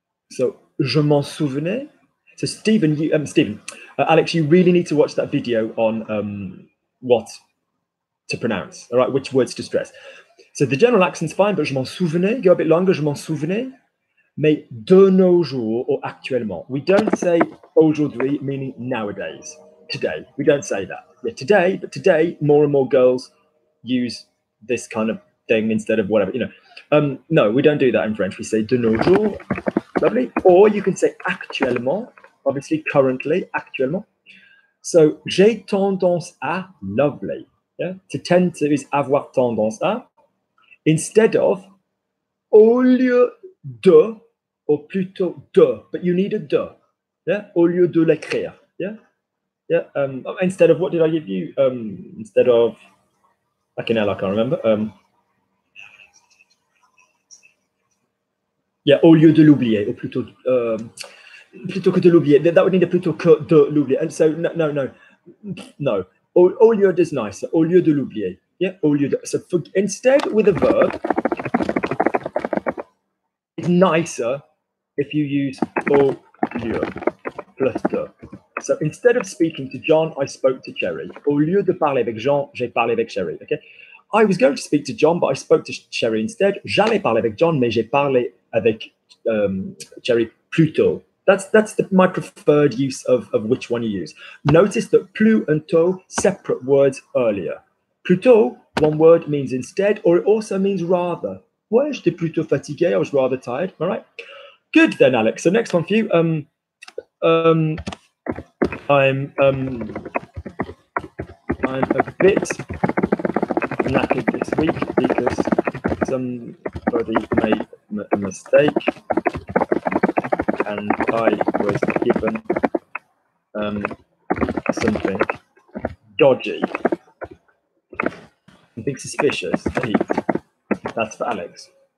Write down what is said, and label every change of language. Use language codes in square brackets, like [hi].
[en] So, je m'en souvenais. So, Stephen, Alex, you really need to watch that video on what to pronounce, all right, which words to stress. So, the general accent's fine, but je m'en souvenais, go a bit longer, je m'en souvenais. [fr] Mais de nos jours or actuellement. [en] We don't say aujourd'hui, meaning nowadays, today. We don't say that. Yeah, today, but today, more and more girls use this kind of thing instead of whatever, you know. No, we don't do that in French. We say de nos jours. Lovely. Or you can say actuellement, obviously currently, actuellement. So, j'ai tendance à, lovely. Yeah? To tend to is avoir tendance à. Instead of, au lieu de, or plutôt de, but you need a de. [fr] Yeah? Au lieu de l'écrire. Yeah? Yeah. [en] Instead of, what did I give you? Instead of, I can't remember. [fr] Yeah, au lieu de l'oublier, or plutôt que de l'oublier. [en] That would need a plutôt que de l'oublier. And so, no. Au lieu is nicer. [fr] Au lieu de l'oublier. Yeah, au lieu de. [en] So instead, with a verb, it's nicer if you use au lieu plus de. So instead of speaking to John, I spoke to Cherry. [fr] Au lieu de parler avec Jean, j'ai parlé avec Cherry. [en] Okay. I was going to speak to John, but I spoke to Cherry instead. [fr] J'allais parler avec John, mais j'ai parlé avec Cherry plus tôt. [en] That's my preferred use of which one you use. Notice that plus and tôt, separate words earlier. Plus tôt, one word means instead, or it also means rather. [fr] Ouais, j'étais plutôt fatigué. [en] I was rather tired. All right. Good then, Alex. So next one for you. I'm a bit knackered this week because somebody made a mistake and I was given something dodgy, something suspicious to eat. That's for Alex.